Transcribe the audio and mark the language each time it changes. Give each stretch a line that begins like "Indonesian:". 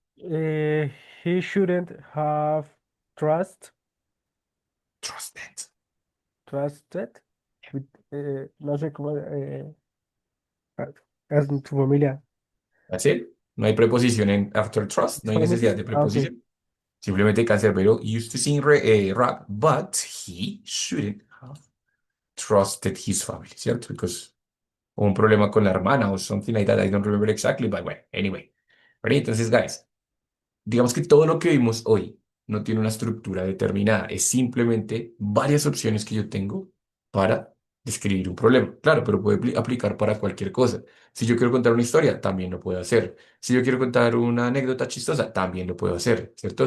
English: He shouldn't have trust, Trusted. trusted with,
Spanish: no sé cómo, es tu familia.
English: That's it.
Spanish: No hay preposición en
English: after trust,
Spanish: no hay necesidad
English: Family.
Spanish: de
English: Ah, ok.
Spanish: preposición. Simplemente
English: Cancerbero used to sing rap, but he shouldn't have trusted his family,
Spanish: ¿cierto?
English: Because
Spanish: hubo un problema con la hermana o
English: something like that. I don't remember exactly, but well, anyway. Ready?
Spanish: Entonces, guys, digamos que todo lo que vimos hoy no tiene una estructura determinada, es simplemente varias opciones que yo tengo para describir un problema. Claro, pero puede aplicar para cualquier cosa. Si yo quiero contar una historia, también lo puedo hacer. Si yo quiero contar una anécdota chistosa, también lo puedo hacer, ¿cierto?